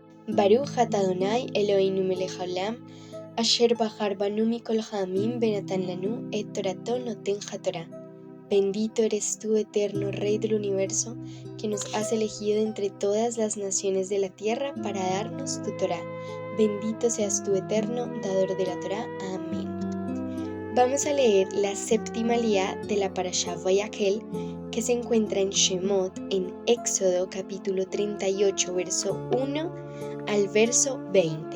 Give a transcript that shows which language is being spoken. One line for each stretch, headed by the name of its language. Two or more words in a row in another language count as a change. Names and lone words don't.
Hebrew: ברוך אתה ה' אלהינו מלך העולם אשר בחר בנו מכל העמים ונתן לנו את תורתו נותן התורה.
Spanish: Bendito eres tú, eterno Rey del universo, que nos has elegido entre todas las naciones de la tierra para darnos tu Torá. Bendito seas tú, eterno, dador de la Torá. Amén. Vamos a leer la séptima liá de la Parashá Vayakhel, que se encuentra en Shemot, en Éxodo capítulo 38, verso 1 al verso 20.